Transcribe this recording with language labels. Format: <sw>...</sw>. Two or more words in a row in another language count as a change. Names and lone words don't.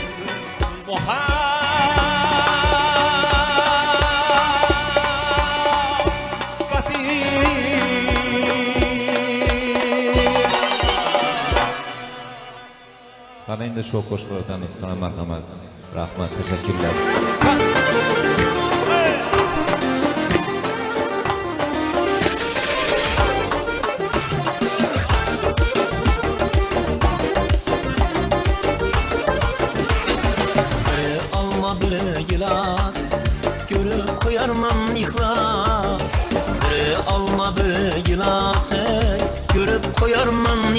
<uz>Qani endi shu qo'shiqlar o'tamiz. Qani marhamat. Rahmat, tashakkurlar.</uz> <az>Biri alma biri gilas görüp koyarman ihlas biri alma biri gilas görüp koyarman</az>